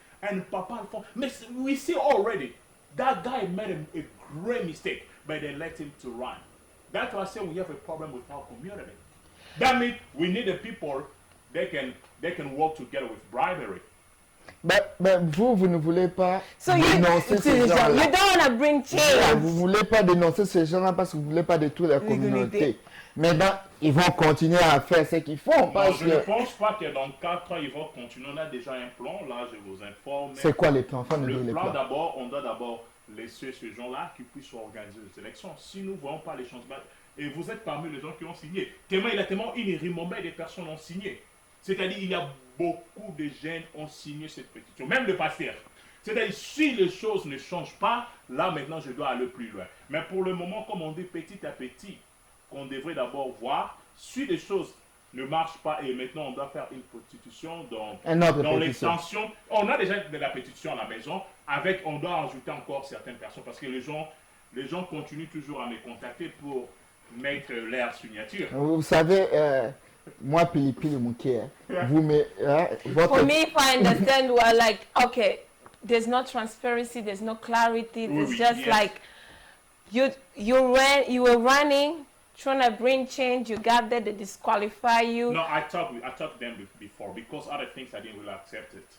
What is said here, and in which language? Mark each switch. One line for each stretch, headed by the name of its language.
English: And Papa, we see already, that guy made a great mistake. But they let him to run. That's why I say we have a problem with our community. That means we need the people they can work together with bribery.
French: Mais vous ne voulez pas dénoncer ces gens-là.
English: You don't want to bring change.
French: Vous ne voulez pas dénoncer ces gens-là parce que vous ne voulez pas détruire la communauté. Maintenant, ils vont continuer à faire ce qu'ils font. Je ne pense pas que dans 4 ans, ils vont continuer. On a déjà un plan, là, je vous informe. C'est quoi les plans? Le plan, d'abord, on doit d'abord laisser ces gens-là qui puissent organiser les élections. Si nous ne voyons pas les changements, et vous êtes parmi les gens qui ont signé, il y a tellement une rimombelle de personnes ont signé. C'est-à-dire il y a beaucoup de jeunes qui ont signé cette pétition, même le pasteur. C'est-à-dire si les choses ne changent pas, là maintenant je dois aller plus loin. Mais pour le moment, comme on dit petit à petit, qu'on devrait d'abord voir si les choses ne marchent pas et maintenant on doit faire une pétition dans l'extension. On a déjà de la pétition à la maison, on doit ajouter encore certaines personnes parce que les gens continuent toujours à me contacter pour mettre leur signature. Vous savez, moi, Pili Mouké, vous me...
English: For me, if I understand, well, like, okay, there's no transparency, there's no clarity, it's just like, you were running, trying to bring change, you got there, they disqualify you. No, I talked to them before because other things I didn't really accept it.